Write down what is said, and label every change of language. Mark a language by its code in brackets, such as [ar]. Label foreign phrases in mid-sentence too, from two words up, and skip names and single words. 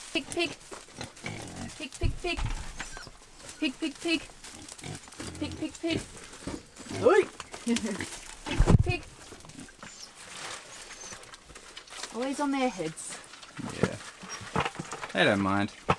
[en] pig. Pig, pig, pig. Pig, pig, pig. Pig, pig, pig. Oi! Pig, pig, pig. Always on their heads. Yeah. They don't mind.